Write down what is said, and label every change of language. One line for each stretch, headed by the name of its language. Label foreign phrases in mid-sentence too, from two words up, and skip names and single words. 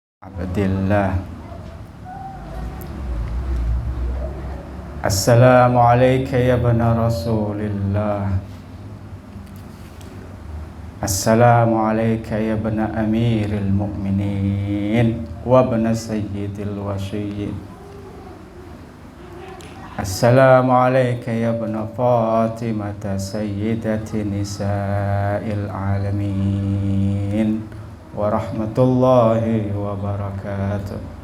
Arabic: Abdillah. السلام عليكم يا ابن رسول الله. السلام عليكم يا ابن أمير المؤمنين وابن سيد الوصيين. السلام عليكم يا ابن فاطمة سيدة نساء العالمين ورحمة الله وبركاته.